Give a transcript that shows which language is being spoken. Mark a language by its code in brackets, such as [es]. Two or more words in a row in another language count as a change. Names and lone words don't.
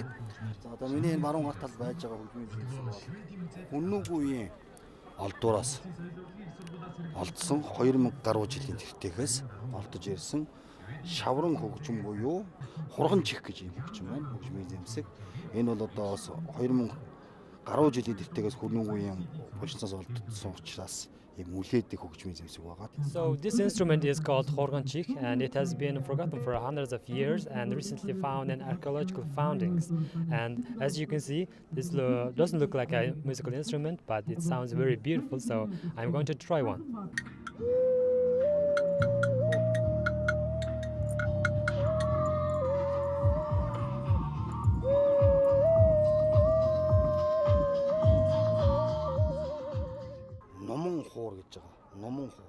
[mn] За одоо миний энэ баруун гарт тал байж байгаа хөгжмийн зэмсэг бол Хүннүүгийн олдуураас олдсон 2000 гаруй жилийн тэртээхээс олдож ирсэн шавран хөгжим буюу хурган чих гэж юм хөгжим байна. Хөгжмийн зэмсэг. Энэ бол одоо 2000 гаруй жилийн тэртээхээс Хүннүүгийн булчинцаас олдсон учраас [en] So this instrument is called horganchik and it has been forgotten for hundreds of years and recently found in archaeological foundings. And as you can see, this doesn't look like a musical instrument, but it sounds very beautiful, so I'm going to try one. [mn] Номон хуур.